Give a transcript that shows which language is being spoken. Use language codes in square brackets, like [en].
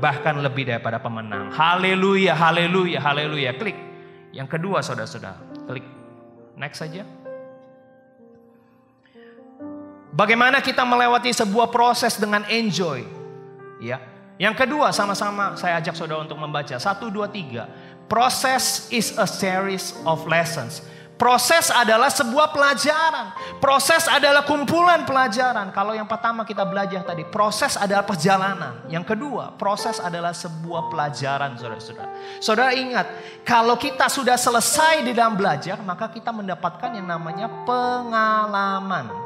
[id] Bahkan lebih daripada pemenang. Haleluya, haleluya, haleluya. Klik. Yang kedua saudara-saudara. Klik. Next saja. Bagaimana kita melewati sebuah proses dengan enjoy. Ya. Yang kedua sama-sama saya ajak saudara untuk membaca. 1, 2, 3. [en] Process is a series of lessons. [id] Proses adalah sebuah pelajaran. Proses adalah kumpulan pelajaran. Kalau yang pertama kita belajar tadi, proses adalah perjalanan. Yang kedua, proses adalah sebuah pelajaran saudara-saudara. Saudara ingat, kalau kita sudah selesai di dalam belajar, maka kita mendapatkan yang namanya pengalaman.